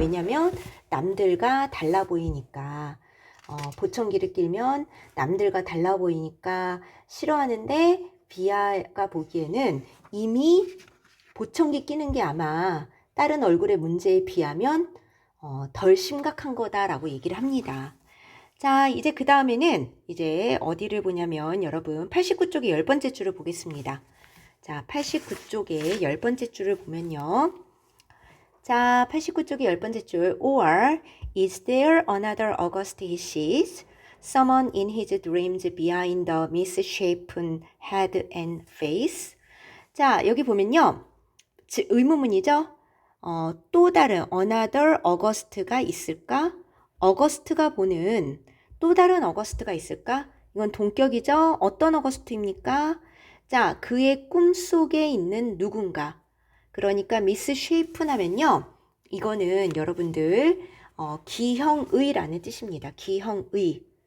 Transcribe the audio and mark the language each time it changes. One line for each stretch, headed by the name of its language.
Korean: 왜냐면 남들과 달라 보이니까. 보청기를 끼면 남들과 달라 보이니까 싫어하는데 비아가 보기에는 이미 보청기 끼는 게 아마 다른 얼굴의 문제에 비하면 덜 심각한 거다라고 얘기를 합니다. 자, 이제 그 다음에는 이제 어디를 보냐면 여러분 89쪽의 10번째 줄을 보겠습니다. 자, 89쪽의 10번째 줄을 보면요. 자, 89쪽의 10번째 줄
English: or is there another August he sees? Someone in his dreams behind the misshapen head and face?
Korean: 자, 여기 보면요. 의문문이죠? 또 다른 another August가 있을까? 어거스트가 보는 또 다른 어거스트가 있을까? 이건 동격이죠? 어떤 어거스트입니까? 자, 그의 꿈속에 있는 누군가. 그러니까 미스 쉐이픈 하면요. 이거는 여러분들 기형의라는 뜻입니다. 기형의.